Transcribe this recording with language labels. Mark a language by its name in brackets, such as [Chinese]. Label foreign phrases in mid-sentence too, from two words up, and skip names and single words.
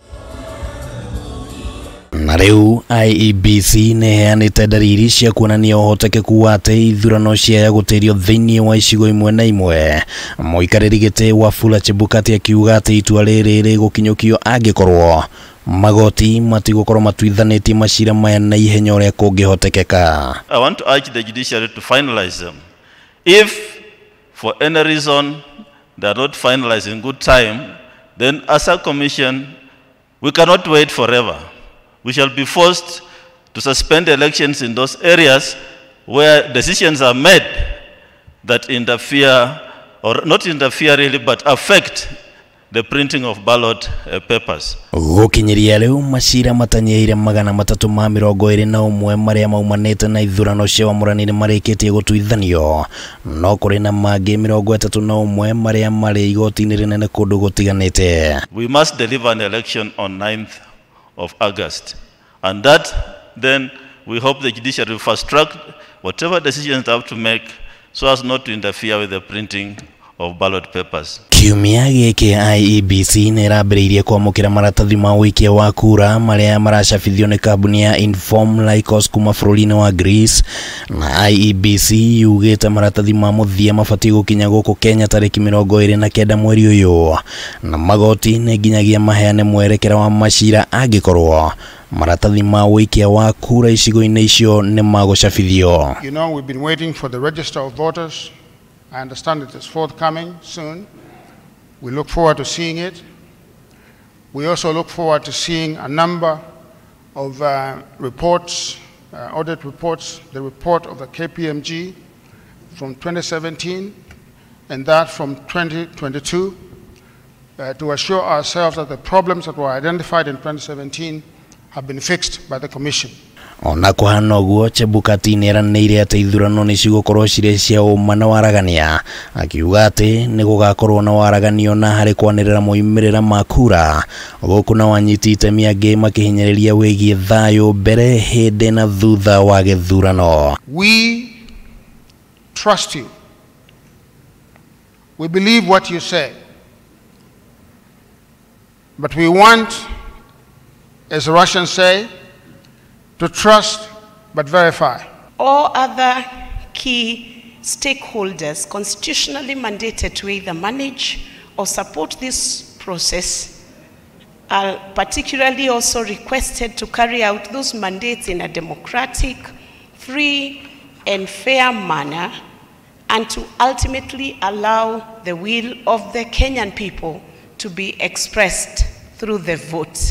[Kikuyu] Na riu IEBC neheanite ndariri cia kuonania uhotekeku wa ati ithurano cia gutirio thiini wa icigo imwe na imwe. Muikariri giti Wafula Chebukati akiuga ati itua riri rigukinyukio angikorwo magoti matigukorwo matuithanitie mashira maya na ihenya uria kungihotekeka. [English] I want to urge the judiciary to finalize them. If for any reason they are not finalized in good time, then as a commission we cannot wait forever. We shall be forced to suspend elections in those areas where decisions are made that interfere, or not interfere really, but affect the printing of ballot papers. [Kikuyu] Gukinyiria riu mashira matanyeire 321 maria maumanite na ithurano cia wamũranĩre marikitie gutuithanio, no kuri na mangi 31 maria mari igoti-ini rinene kundu gutiganite. [English] We must deliver an election on 9th of August, and that then we hope the judiciary will fast track whatever decisions they have to make so as not to interfere with the printing of ballot papers. [Kikuyu] Kiumia giki IEBC nirambiriirie kwamukira maratathi ma wikia wa kura maria maracabithio ni kambuni ya Inform Lycos kuma bururi-ini wa Greece, na IEBC yugite maratathi ma muthia mabatie gukinya guku Kenya tariki 29 mweri uyu, na magoti ni nginyagia maheane mwerekera wa mashira angikorwo maratathi ma wikia wa kura icigo-ini icio ni magucabithio. [English] You know, we've been waiting for the register of voters. I understand it is forthcoming soon. We look forward to seeing it. We also look forward to seeing a number of reports, audit reports, the report of the KPMG from 2017 and that from 2022 to assure ourselves that the problems that were identified in 2017 have been fixed by the Commission. [Kikuyu] Ona kuhana uguo, Chebukati neranĩire ati ithurano ni cigukorwo cirĩ cia ũma na waragania, akiuga ati ni gugakorwo na waraganio na harĩ kwanĩrĩra moimĩrĩra ma kura, gũkũ na wanyiti itemi angĩ makihinyĩrĩria wĩgiĩ thayũ mbere, hĩndĩ na thutha wa gĩthurano. [English] We trust you. We believe what you say. But we want, as the Russians say, to trust but verify. All other key stakeholders constitutionally mandated to either manage or support this process are particularly also requested to carry out those mandates in a democratic, free and fair manner, and to ultimately allow the will of the Kenyan people to be expressed through the vote.